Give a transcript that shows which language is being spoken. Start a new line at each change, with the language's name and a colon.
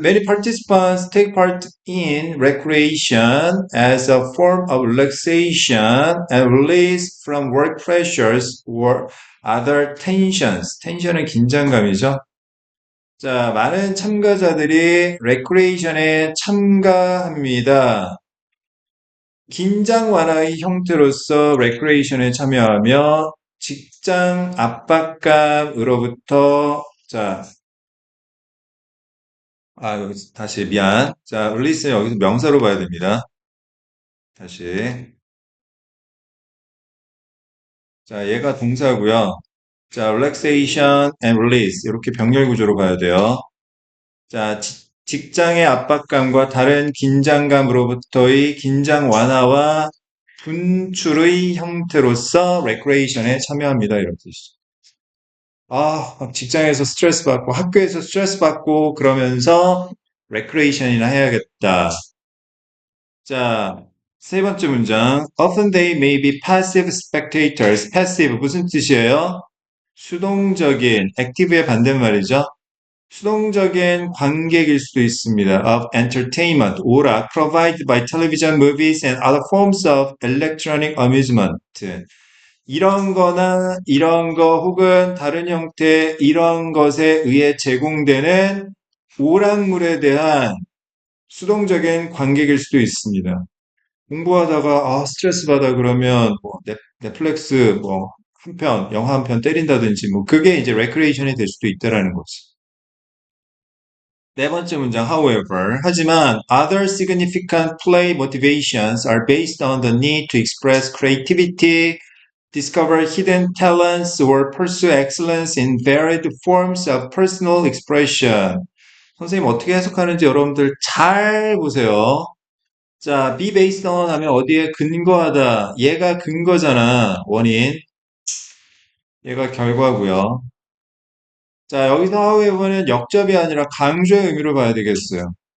English: Many participants take part in recreation as a form of relaxation and release from work pressures or other tensions.
Korean: 텐션은 긴장감이죠. 자, 많은 참가자들이 recreation에 참가합니다. 긴장 완화의 형태로서 recreation에 참여하며 직장 압박감으로부터 자, 다시 미안. 자, release는 여기서 명사로 봐야 됩니다. 다시. 자, 얘가 동사고요. 자,
English: relaxation and release
Korean: 이렇게 병렬 구조로 봐야 돼요. 자, 직장의 압박감과 다른 긴장감으로부터의 긴장 완화와 분출의 형태로서 레크레이션에 참여합니다. 이런 뜻이죠. 막 직장에서 스트레스 받고 학교에서 스트레스 받고 그러면서 레크레이션이나 해야겠다. 자, 세 번째 문장.
English: Often they may be passive spectators.
Korean: passive 무슨 뜻이에요? 수동적인, active의 반대말이죠. 수동적인 관객일 수도 있습니다.
English: of entertainment,
Korean: 오락,
English: provided by television, movies, and other forms of electronic amusement.
Korean: 이런 거나 이런 거 혹은 다른 형태 이런 것에 의해 제공되는 오락물에 대한 수동적인 관객일 수도 있습니다. 공부하다가 스트레스 받아 그러면 뭐 넷플릭스 뭐 한 편, 영화 한 편 때린다든지 뭐 그게 이제 레크레이션이 될 수도 있다라는 거지. 네 번째 문장,
English: however,
Korean: 하지만
English: other significant play motivations are based on the need to express creativity, discover hidden talents, or pursue excellence in varied forms of personal expression.
Korean: 선생님 어떻게 해석하는지 여러분들 잘 보세요. 자,
English: be based on
Korean: 하면 어디에 근거하다. 얘가 근거잖아. 원인. 얘가 결과고요. 자, 여기서 however는 역접이 아니라 강조의 의미로 봐야 되겠어요.